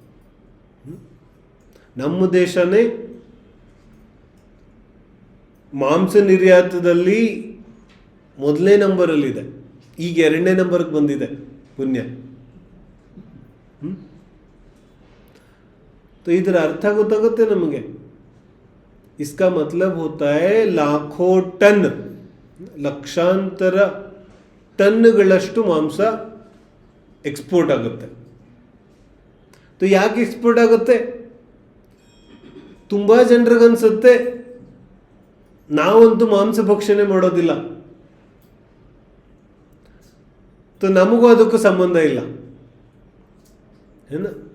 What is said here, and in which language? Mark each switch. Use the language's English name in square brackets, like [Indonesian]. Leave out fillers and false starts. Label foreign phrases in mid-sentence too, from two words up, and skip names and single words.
[Kannada] ನಮ್ಮ ದೇಶನೇ ಮಾಂಸ ನಿರ್ಯಾತದಲ್ಲಿ ಮೊದಲನೇ ನಂಬರಲ್ಲಿದೆ, ಈಗ 2ನೇ ನಂಬರ್ಗೆ ಬಂದಿದೆ ಪುಣ್ಯ। तो ಇದರ ಅರ್ಥ ಗೊತ್ತಾಗುತ್ತೆ ನಮಗೆ। [Hindi] इसका मतलब होता है लाखों टन, [Kannada] ಲಕ್ಷಾಂತರ ಟನ್ಗಳಷ್ಟು ಮಾಂಸ ಎಕ್ಸ್ಪೋರ್ಟ್ ಆಗುತ್ತೆ। तो ಯಾಕೆ ಎಕ್ಸ್ಪೋರ್ಟ್ ಆಗುತ್ತೆ? ತುಂಬ ಜನರಿಗನ್ಸುತ್ತೆ ನಾವಂತೂ ಮಾಂಸ ಭಕ್ಷಣೆ ಮಾಡೋದಿಲ್ಲ, तो ನಮಗೂ ಅದಕ್ಕೂ ಸಂಬಂಧ ಇಲ್ಲ ಏನ?